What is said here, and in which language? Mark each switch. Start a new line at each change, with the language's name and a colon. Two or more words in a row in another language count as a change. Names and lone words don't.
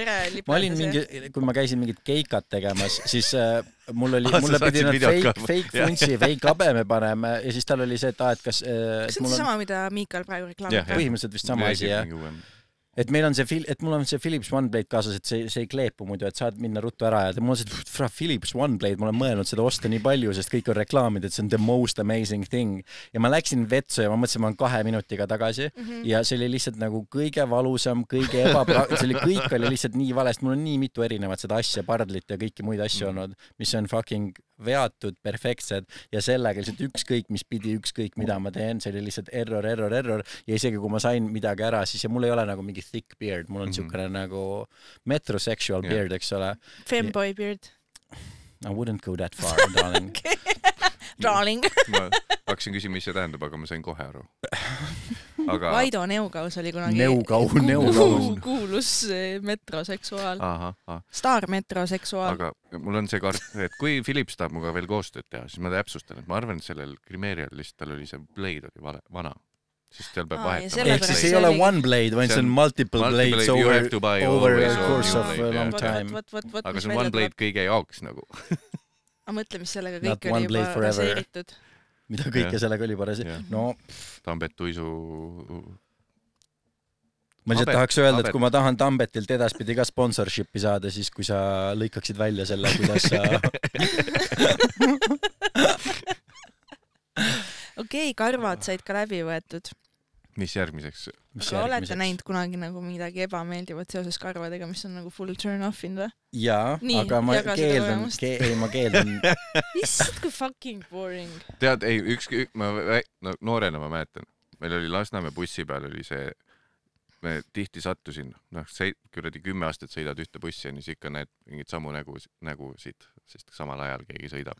Estonian: Ma olin mingi, kui ma käisin mingid keikat tegemas, siis mulle pidi nad fake funtsi, fake abeme panema ja siis tal oli see, et kas... Kas on sama, mida Miikal praegu reklaamib? Põhimõtteliselt vist sama asi, jah. Et meil on mul on see Philips One Blade kaasas, et see ei kleepu muidu, et saad minna ruttu ära ja mul on see Philips One Blade, ma olen mõelnud seda osta nii palju, sest kõik on reklaamid, et see on
English: the most amazing thing.
Estonian: Ja ma läksin vetsu ja ma mõtlesin, ma olen 2 minutiga tagasi ja see oli lihtsalt nagu kõige valusam, kõige kõik oli lihtsalt nii valest. Mul on nii mitu erinevat seda asja, pardlit ja kõiki muid asju olnud, mis on fucking veatud, perfektsed ja sellega lihtsalt ükskõik, mis pidi, ükskõik, mida ma teen, see oli lihtsalt error ja isegi kui ma sain midagi ära, siis ja mul ei ole nagu mingi
English: thick beard,
Estonian: mul on siukene nagu
English: metrosexual beard,
Estonian: eks ole.
English: Femboy beard. I wouldn't go that far, darling. Darling.
Estonian: Ma hakkasin küsima, mis see tähendab, aga ma sain kohe aru. Aga... Vaido Neugaus oli kunagi kuulus metroseksuaal. Star metroseksuaal. Aga mul on see kart, et kui Philips tahab muga veel koostööd teha, siis ma täpsustan, et ma arvan, et sellel Grimerial lihtsalt tal oli see blade oli vana. Siis teil peab vahetama. Ehk siis ei ole
English: one blade,
Estonian: vaid see on
English: multiple blades over the course of a long time.
Estonian: Aga see on
English: one blade
Estonian: kõige jaoks nagu. Ma mõtle, mis sellega kõik oli juba raseeritud. Mida kõike sellega oli parasi. No, Tambet Tuisu... Ma lihtsalt tahaks öelda, et kui ma tahan Tambetilt edaspidi ka sponsorshipi saada, siis kui sa lõikaksid välja selle, kuidas sa... Okei, karvad said ka läbi võetud. Mis järgmiseks? Aga olete näinud kunagi nagu midagi ebameeldivat seoses karvadega, mis on nagu
English: full turn off
Estonian: in või? Jaa, aga ma keeldun. Issad, kui
English: fucking boring.
Estonian: Tead, noorena ma mäletan. Meil oli Lasnamäe bussi peal oli see, me tihti sattusin, kuradi 10 aastat sõidad ühte bussi ja siis ikka näed mingid samu nägusid, sest samal ajal keegi sõidab.